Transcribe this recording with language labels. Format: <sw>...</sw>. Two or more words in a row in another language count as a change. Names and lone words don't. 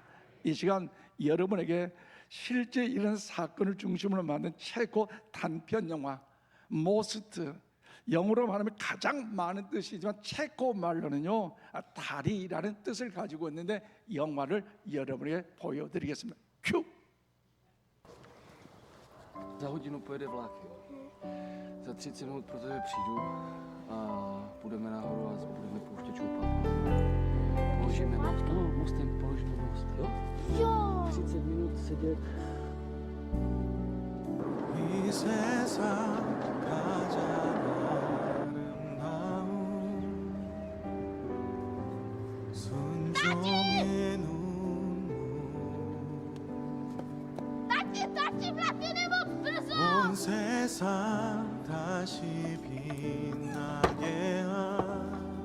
<ko>이 시간 여러분에게 실제 이런 사건을 중심으로 만든 체코 단편 영화 모스트, 영어로 말하면 가장 많은 뜻이지만 체코 말로는요, 다리라는 뜻을 가지고 있는데 영화를 여러분에게 보여드리겠습니다. 큐!</ko> <cs>Za hodinu pojede vlak, jo. Za 30 minut pro tebe přijdu a půjdeme nahoru a budeme pouštět čoupat. Položíme most, no, mostem položíme most, jo? Jo! 30 minut sedět.</cs> <ko>이 세상 가장 아름다운 순종의 눈물 온 세상 다시 빛나게 한</ko>